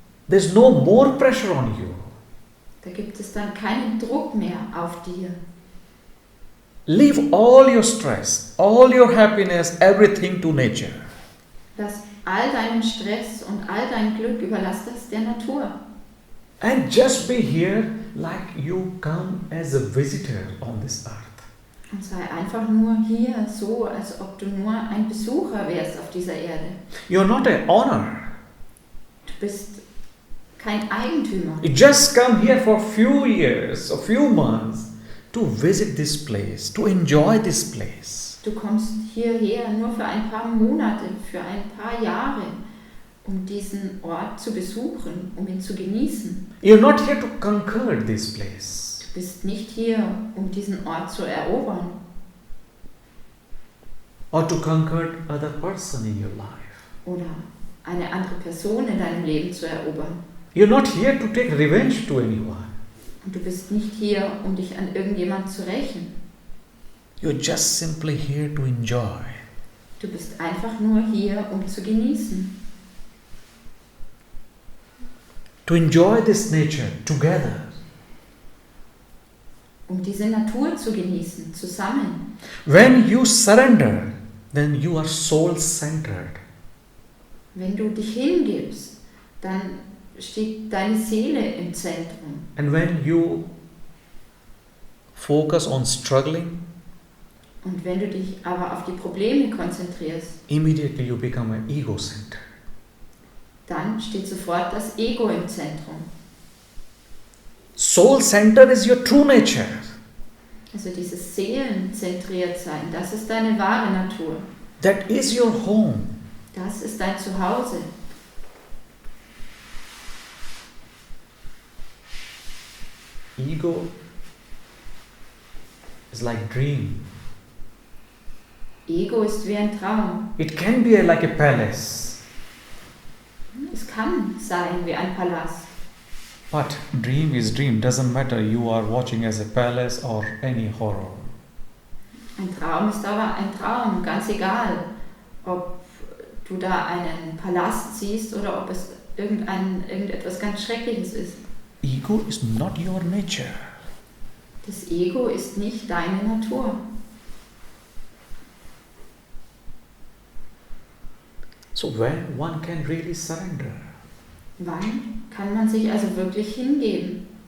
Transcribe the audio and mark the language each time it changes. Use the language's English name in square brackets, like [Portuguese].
[English] There's no more pressure on you. [German] da gibt es dann keinen Druck mehr auf dir. [English] Leave all your stress, all your happiness, everything to nature. [German] Lass all deinen Stress und all dein Glück, überlass das der Natur. [English] And just be here like you come as a visitor on this earth. [German] Und sei einfach nur hier, so als ob du nur ein Besucher wärst auf dieser Erde. [English] You're not an owner. [German] Du bist kein Eigentümer. [English] You just come here for a few years, a few months to visit this place, to enjoy this place. [German] Du kommst hierher nur für ein paar Monate, für ein paar Jahre, um diesen Ort zu besuchen, um ihn zu genießen. [English] You're not here to conquer this place. [German] Du bist nicht hier, um diesen Ort zu erobern [English] Or to conquer other person in your life. [German] oder eine andere Person in deinem Leben zu erobern. [English] You're not here to take revenge to anyone. [German] Und du bist nicht hier, um dich an irgendjemand zu rächen. [English] You're just simply here to enjoy. [German] Du bist einfach nur hier, um zu genießen. [English] To enjoy this nature together. [German] Um diese Natur zu genießen, zusammen. [English] When you surrender, then you are soul-centered. [German] Wenn du dich hingibst, dann steht deine Seele im Zentrum. [English] And when you focus on struggling, [German] Und wenn du dich aber auf die Probleme konzentrierst, [English] immediately you become an ego-centered. [German] dann steht sofort das Ego im Zentrum. [English] Soul-centered is your true nature. [German] Also dieses Seelenzentriert sein, das ist deine wahre Natur. [English] That is your home. [German] Das ist dein Zuhause. [English] Ego is like dream. [German] Ego ist wie ein Traum. [English] It can be like a palace. [German] Es kann sein wie ein Palast. [English] But dream is dream. Doesn't matter you are watching as a palace or any horror. [German] Ein Traum ist aber ein Traum, ganz egal, ob du da einen Palast siehst oder ob es irgendetwas ganz Schreckliches ist. [English] Ego is not your nature. [German] Das Ego ist nicht deine Natur. [English] So when one can really surrender? [German] Wann kann man sich also wirklich hingeben?